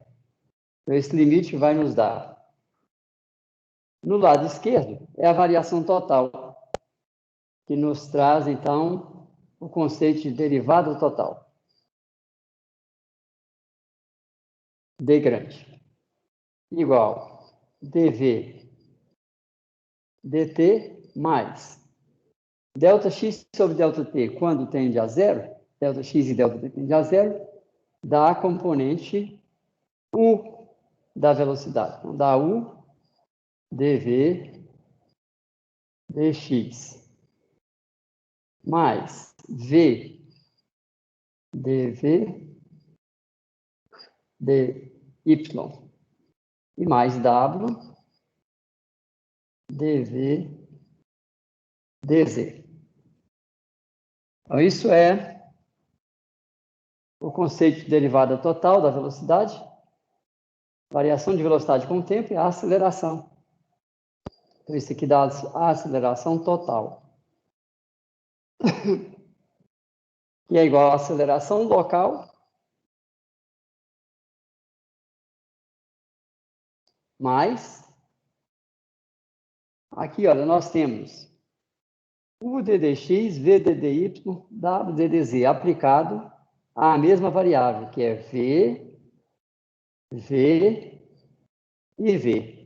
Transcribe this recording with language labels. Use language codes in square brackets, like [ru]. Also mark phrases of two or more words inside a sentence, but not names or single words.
[pt] Então, esse limite vai nos dar, no lado esquerdo, é a variação total, que nos traz, então, o conceito de derivada total. D grande, igual dV dt mais ΔX sobre ΔT, quando tende a zero, ΔX e ΔT tende a zero, dá a componente U da velocidade. Então, dá U dV dx mais V dV dy e mais W dV dz. Então, isso é o conceito de derivada total da velocidade, variação de velocidade com o tempo e a aceleração. Então, isso aqui dá a aceleração total. Que é igual à aceleração local mais, aqui, olha, nós temos U ddx, V ddy, W ddz, aplicado à mesma variável, que é V, V e V.